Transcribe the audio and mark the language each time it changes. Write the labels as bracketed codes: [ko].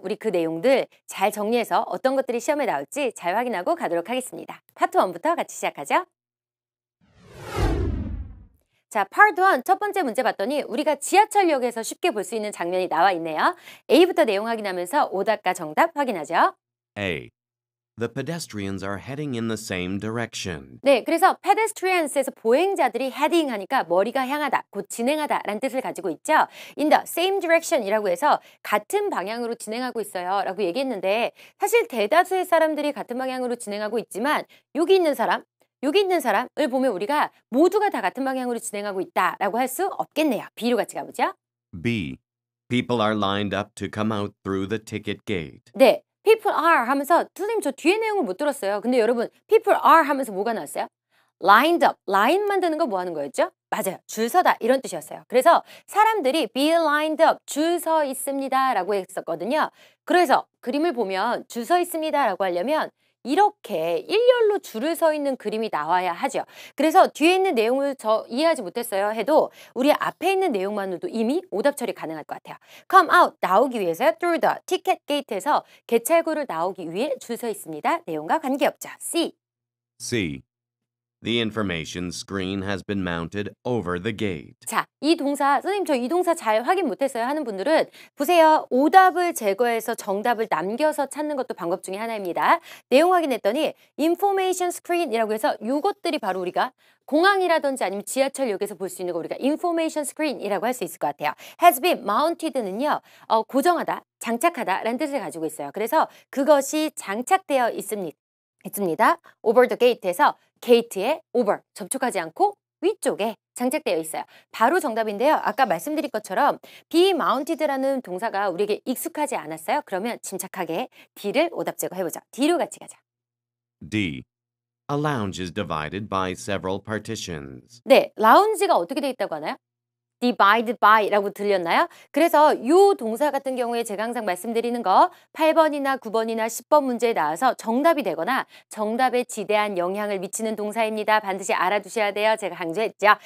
[ko] 우리 그 내용들 잘 정리해서 어떤 것들이 시험에 나올지 잘 확인하고 가도록 하겠습니다. 파트 1부터 같이 시작하죠. 자, 파트 1 첫 번째 문제 봤더니 우리가 지하철역에서 쉽게 볼 수 있는 장면이 나와 있네요. A부터 내용 확인하면서 오답과 정답 확인하죠. A. [en] The pedestrians are heading in the same direction. [ko] 네, 그래서 pedestrians에서 보행자들이 heading 하니까 머리가 향하다, 곧 진행하다 라는 뜻을 가지고 있죠. In the same direction 이라고 해서 같은 방향으로 진행하고 있어요 라고 얘기했는데 사실 대다수의 사람들이 같은 방향으로 진행하고 있지만 여기 있는 사람을 보면 우리가 모두가 다 같은 방향으로 진행하고 있다라고 할 수 없겠네요. B로 같이 가보죠. B. [en] People are lined up to come out through the ticket gate. [ko] 네, people are 하면서 선생님 저 뒤에 내용을 못 들었어요. 근데 여러분 people are 하면서 뭐가 나왔어요? lined up, 라인 만드는 거 뭐 하는 거였죠? 맞아요. 줄 서다 이런 뜻이었어요. 그래서 사람들이 be lined up, 줄 서 있습니다 라고 했었거든요. 그래서 그림을 보면 줄 서 있습니다 라고 하려면 이렇게 일렬로 줄을 서 있는 그림이 나와야 하죠. 그래서 뒤에 있는 내용을 저 이해하지 못했어요 해도 우리 앞에 있는 내용만으로도 이미 오답 처리 가능할 것 같아요. come out, 나오기 위해서 through the ticket gate에서 개찰구를 나오기 위해 줄 서 있습니다. 내용과 관계없죠. C. C. [en] The information screen has been mounted over the gate. [ko] 자, 이 동사, 선생님 저 이 동사 잘 확인 못했어요 하는 분들은 보세요. 오답을 제거해서 정답을 남겨서 찾는 것도 방법 중에 하나입니다. 내용 확인했더니 information screen이라고 해서 이것들이 바로 우리가 공항이라든지 아니면 지하철역에서 볼 수 있는 거 우리가 information screen이라고 할 수 있을 것 같아요. has been mounted는요. 고정하다, 장착하다 라는 뜻을 가지고 있어요. 그래서 그것이 장착되어 있습니다. over the gate에서 게이트에 over, 접촉하지 않고 위쪽에 장착되어 있어요. 바로 정답인데요. 아까 말씀드린 것처럼 be mounted라는 동사가 우리에게 익숙하지 않았어요. 그러면 침착하게 D를 오답 제거해보죠. D로 같이 가자. D. [en] A lounge is divided by several partitions. [ko] 네, 라운지가 어떻게 되어 있다고 하나요? divided by라고 들렸나요? 그래서 이 동사 같은 경우에 제가 항상 말씀드리는 거 8번이나 9번이나 10번 문제에 나와서 정답이 되거나 정답에 지대한 영향을 미치는 동사입니다. 반드시 알아두셔야 돼요. 제가 강조했죠.